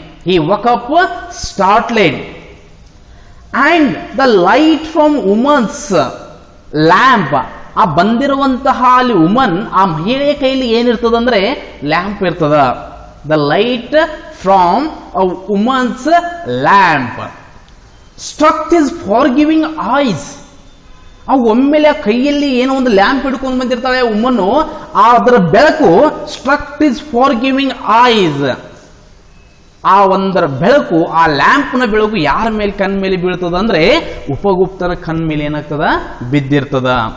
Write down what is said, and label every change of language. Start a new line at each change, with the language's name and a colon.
English: he woke up startled and the light from woman's lamp,
Kannada: ಆ ಬಂದಿರುವಂತಹ ಅಲ್ಲಿ ವುಮನ್, ಆ ಮಹಿಳೆಯ ಕೈಲಿ ಏನಿರ್ತದಂದ್ರೆ ಲ್ಯಾಂಪ್ ಇರ್ತದ.
English: The light from a woman's lamp struck his forgiving eyes.
Kannada: ಆ ಒಮ್ಮೆಲೆ ಆ ಕೈಯಲ್ಲಿ ಏನೋ ಒಂದು ಲ್ಯಾಂಪ್ ಹಿಡ್ಕೊಂಡು ಬಂದಿರ್ತಾಳೆ ಉಮ್ಮನ್ನು, ಅದರ ಬೆಳಕು
English: struck his forgiving eyes,
Kannada: ಆ ಒಂದರ ಬೆಳಕು, ಆ ಲ್ಯಾಂಪ್ನ ಬೆಳಕು ಯಾರ ಮೇಲೆ ಕಣ್ ಮೇಲೆ ಬೀಳ್ತದ ಅಂದ್ರೆ ಉಪಗುಪ್ತನ ಕಣ್ ಮೇಲೆ ಏನಾಗ್ತದ, ಬಿದ್ದಿರ್ತದ.